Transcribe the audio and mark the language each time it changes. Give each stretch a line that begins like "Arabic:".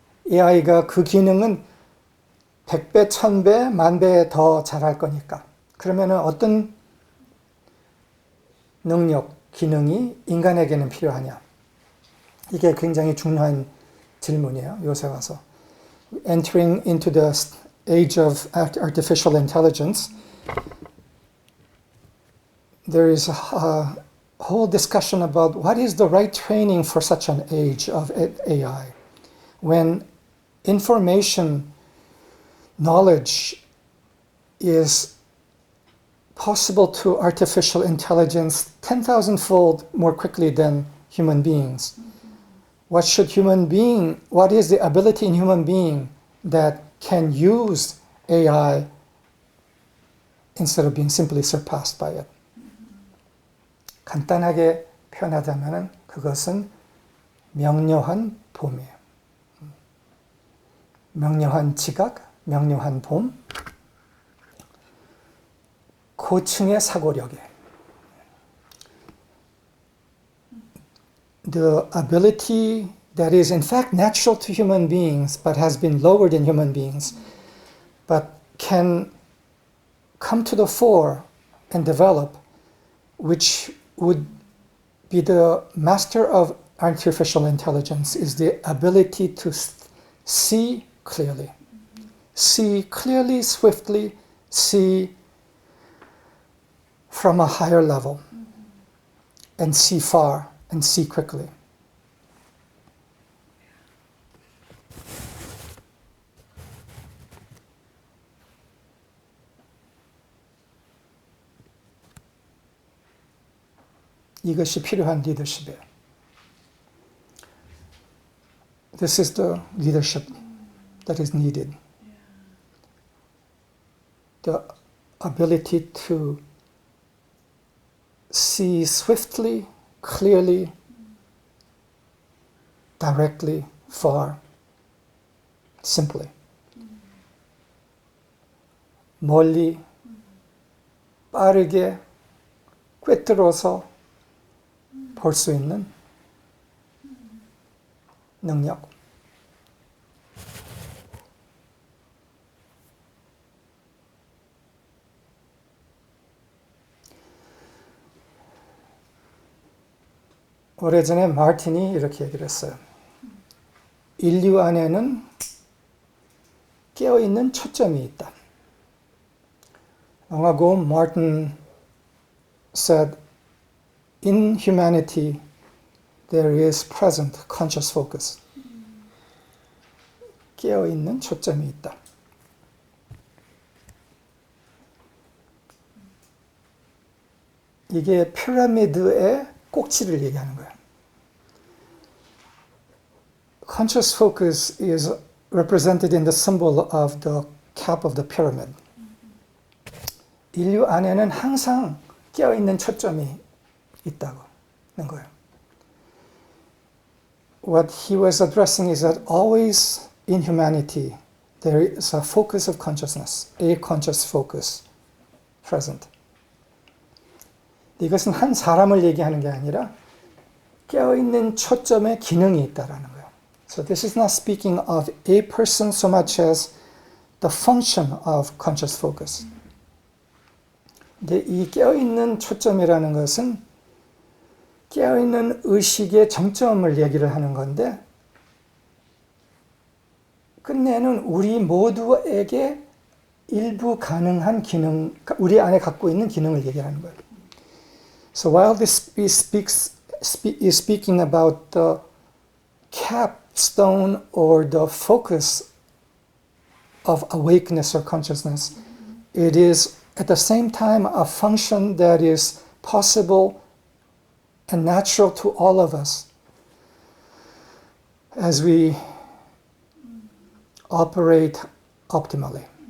Korean: AI가 그 기능은 100배, 1000배, 10,000배 더 잘할 거니까. 그러면은 어떤 능력, 기능이 인간에게는 필요하냐? 이게 굉장히 중요한 질문이에요. 요새 와서.
English: Entering into the age of artificial intelligence, there is a whole discussion about what is the right training for such an age of AI. When information, knowledge is possible to artificial intelligence 10,000-fold more quickly than human beings. What is the ability in human being that can use AI instead of being simply surpassed by it?
Korean: 간단하게 표현하자면 그것은 명료한 봄이에요. 명료한 지각, 명료한 봄, 고층의 사고력이에요.
English: The ability that is in fact natural to human beings but has been lowered in human beings but can come to the fore and develop, which would be the master of artificial intelligence, is the ability to see clearly. See clearly, swiftly, see from a higher level, and see far, and see quickly.
Korean: 이것이 필요한 리더십이에요.
English: This is the leadership that is needed. the ability to see swiftly, clearly, directly, far, simply.
Korean: 멀리, 빠르게, 꿰뚫어서 볼 수 있는 능력. 오래전에 마틴이 이렇게 얘기를 했어요. 인류 안에는 깨어있는 초점이 있다.
English: Long ago, Martin said, in humanity, there is present conscious focus.
Korean: 깨어있는 초점이 있다. 이게 피라미드의 꼭지를 얘기하는 거예요.
English: Conscious focus is represented in the symbol of the cap of the pyramid.
Korean: 인류 안에는 항상 깨어있는 초점이 있다는 거예요.
English: What he was addressing is that always in humanity there is a focus of consciousness, a conscious focus present.
Korean: 이것은 한 사람을 얘기하는 게 아니라 깨어있는 초점의 기능이 있다라는 거예요.
English: So this is not speaking of a person so much as the function of conscious focus.
Korean: 근데 이 깨어있는 초점이라는 것은 깨어있는 의식의 정점을 얘기를 하는 건데 끝내는 우리 모두에게 일부 가능한 기능, 우리 안에 갖고 있는 기능을 얘기하는 거예요.
English: So while this is speaking about the capstone or the focus of awakeness or consciousness, it is at the same time a function that is possible and natural to all of us as we operate optimally.